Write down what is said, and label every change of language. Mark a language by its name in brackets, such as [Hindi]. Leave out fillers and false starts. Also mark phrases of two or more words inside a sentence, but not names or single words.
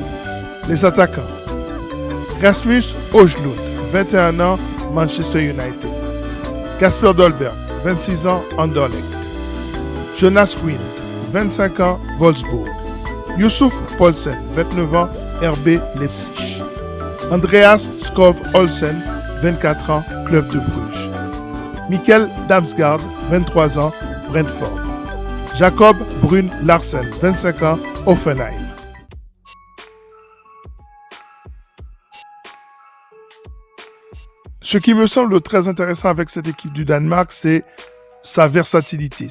[French] Les attaquants. Rasmus Højlund, 21 ans, Manchester United. Kasper Dolberg, 26 ans, Anderlecht. Jonas Wind, 25 ans, Wolfsburg. Youssouf Poulsen, 29 ans, RB Leipzig. Andreas Skov Olsen, 24 ans, Club de Bruges. Mikkel Damsgaard, 23 ans, Brentford. Jacob Brun Larsen, 25 ans, Hoffenheim. Ce qui me semble très intéressant avec cette équipe du Danemark, c'est sa versatilité.